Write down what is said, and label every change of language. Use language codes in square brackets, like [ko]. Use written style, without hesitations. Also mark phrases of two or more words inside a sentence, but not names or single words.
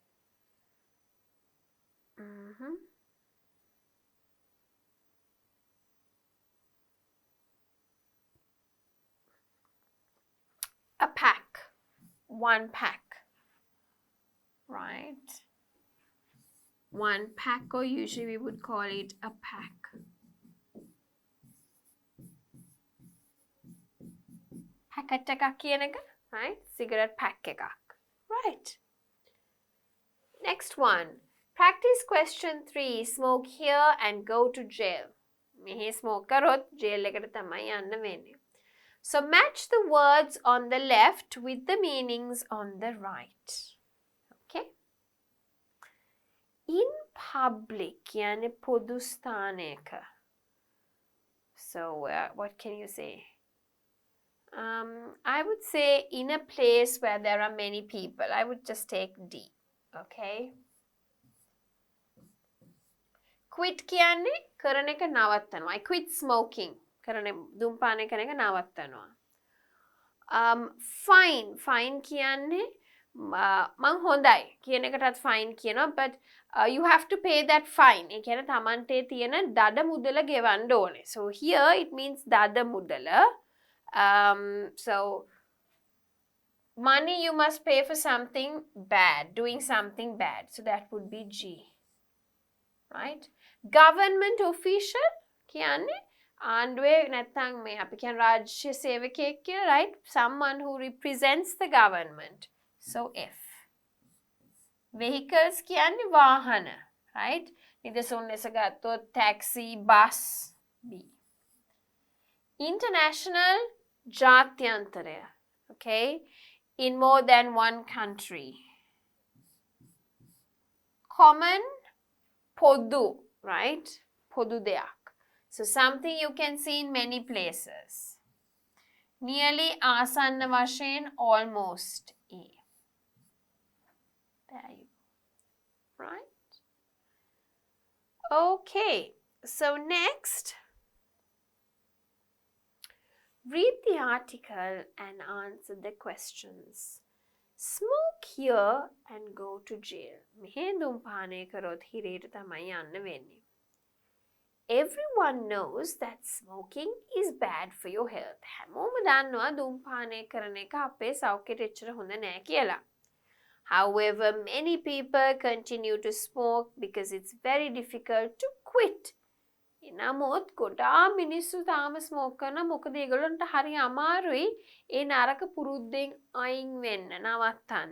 [en] a pack, one pack, right? One pack, or usually we would call it a pack. [si] Packet එකක් කියන එක, [en] right? Cigarette pack එකක්, right? Next one. Practice question 3. Smoke here and go to jail. [si] මෙහි smoke කරොත් jail එකට තමයි යන්න වෙන්නේ. [en] So match the words on the left with the meanings on the right. [si] Okay? [en] In public [si] කියන්නේ පොදු ස්ථානයක. [en] So what can you say? I would say in a place where there are many people. I would just take D. Okay? Quit කියන්නේ කරන එක නවත්තනවා. I quit smoking. [si] දුම්පානය කරන එක නවත්තනවා. Fine කියන්නේ මං හොඳයි කියන එකටත් fine කියනවා, [en] but you have to pay that fine. [si] ඒ කියන්නේ තමන්ට තියෙන දඩ මුදල ගෙවන්න ඕනේ. [en] So here it means [si] දඩ මුදල. [en] So money you must pay for something bad, doing something bad. So that would be G. Right? Government official [si] කියන්නේ ආණ්ඩුවේ නැත්නම් මේ අපි කියන රාජ්‍ය සේවකයෙක් කියලා, [en] right? Someone who represents the government. So F. Vehicles [si] කියන්නේ වාහන, [en] right? [si] නිදසුන් ලෙස ගත්තොත් taxi, bus, B. International ජාත්‍යන්තරය, [en] okay? In more than one country. Common පොදු, right? [si] පොදු දෙයක්. [en] So something you can see in many places. Nearly [si] ආසන්න වශයෙන් [en] almost E. There you go. Right? Okay. So next, read the article and answer the questions. Smoke here and go to jail. [si] මෙහෙ දුම්පානය කරොත් හිරේට තමයි යන්න වෙන්නේ. [en] Everyone knows that smoking is bad for your health. [si] හැමෝම දන්නවා දුම්පානය කරන එක අපේ සෞඛ්‍යයට එච්චර හොඳ නෑ කියලා. [en] However, many people continue to smoke because it's very difficult to quit. [si] නමුත් ගොඩාක් මිනිස්සු තාම ස්මෝක් කරනවා. මොකද ඒගොල්ලන්ට හරි අමාරුයි ඒ නරක පුරුද්දෙන් අයින් වෙන්න, නවත්තන්න.